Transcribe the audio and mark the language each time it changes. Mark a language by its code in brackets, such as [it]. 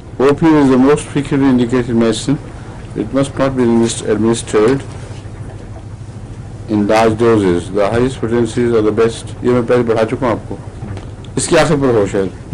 [en] Opium is the most frequently indicated medicine. It must not be administered in large doses. The highest potencies are the best. [hi] ये मैं पहले पढ़ा चुका हूँ आपको। इसके आखिर पर हो शायद।